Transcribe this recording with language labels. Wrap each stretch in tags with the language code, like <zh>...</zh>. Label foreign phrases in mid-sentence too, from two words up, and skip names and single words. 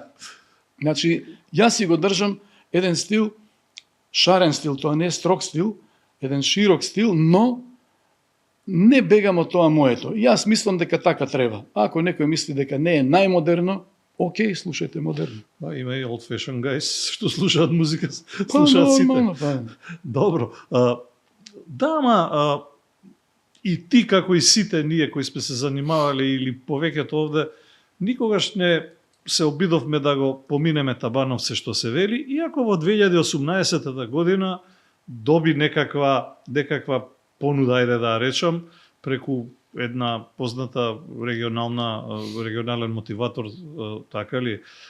<mk>Значи, јас си го држам еден стил, шарен стил, тоа не е строг стил, еден широк стил, но не бегам од тоа моето. Јас мислам дека така треба. Ако некој мисли дека не е најмодерно, окей, слушајте модерно. Да, има и</mk> <en>old fashion guys</en> <mk>што слушаат музика, слушаат сите. Добро. Да, ама и ти како и сите ние кои сме се занимавале или повеќето овде, никогаш не се обидовме да го поминеме табанов се што се вели, иако во 2018 година доби некаква понуда, ајде да речам, преку една позната регионален мотиватор, така ли?</mk>